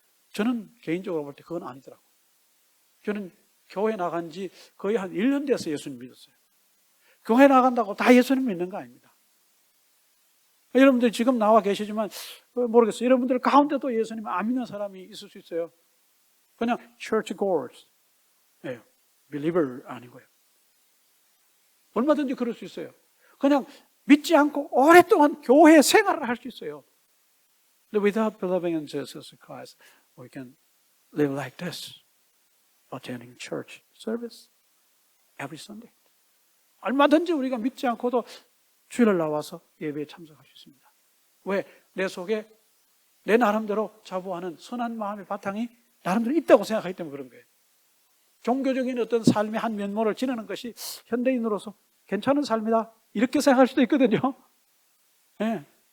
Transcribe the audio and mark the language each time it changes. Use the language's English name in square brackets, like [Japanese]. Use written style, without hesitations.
[Korean] 저는 개인적으로 볼 때 그건 아니더라고요. 저는 교회 나간 지 거의 한 1년 돼서 예수님 믿었어요. 교회 나간다고 다 예수님 믿는 거 아닙니다. 여러분들 지금 나와 계시지만 모르겠어요. 여러분들 가운데도 예수님 안 믿는 사람이 있을 수 있어요. 그냥 [English] church goers, [Korean] believer 아니고요. 얼마든지 그럴 수 있어요. 그냥 믿지 않고 오랫동안 교회 생활을 할 수 있어요. [English] But without believing in Jesus Christ, we can live like this, attending church service every Sunday. [Korean] 얼마든지 우리가 믿지 않고도 주일날 나와서 예배에 참석할 수 있습니다. 왜? 내 속에 내 나름대로 자부하는 선한 마음의 바탕이 나름대로 있다고 생각하기 때문에 그런 거예요. 종교적인 어떤 삶의 한 면모를 지내는 것이 현대인으로서 괜찮은 삶이다, 이렇게 생각할 수도 있거든요. 네.